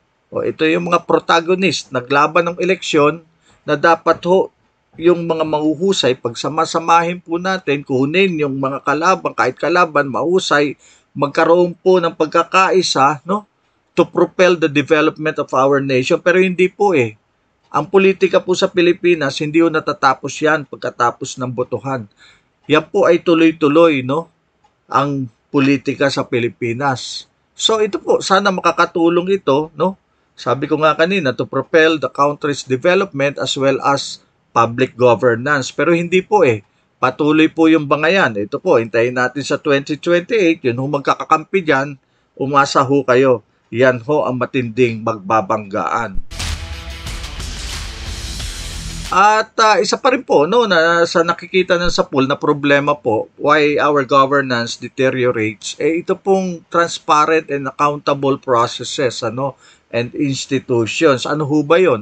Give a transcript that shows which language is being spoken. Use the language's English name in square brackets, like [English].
[Filipino] Ito yung mga protagonist naglaban ng eleksyon na dapat ho yung mga mahuhusay pagsama-samahin po natin, kunin yung mga kalaban, kahit kalaban mahusay, magkaroon po ng pagkakaisa, no? [English] To propel the development of our nation. [Filipino] Pero hindi po Ang politika po sa Pilipinas, hindi po natatapos yan pagkatapos ng botohan. Yan po ay tuloy-tuloy, no? Ang politika sa Pilipinas. So ito po, sana makakatulong ito, no? Sabi ko nga kanina, [English] to propel the country's development as well as public governance. [Filipino] Pero hindi po Patuloy po yung bangayan. Ito po, hintayin natin sa 2028, yun magkakakampi dyan, umasa ho kayo. Yan ho ang matinding magbabanggaan. At isa pa rin po, no, na sa nakikita ng sapul na problema po, [English] why our governance deteriorates, [Filipino] ito pong [English] transparent and accountable processes, and institutions. [Filipino] Ano ho ba yun?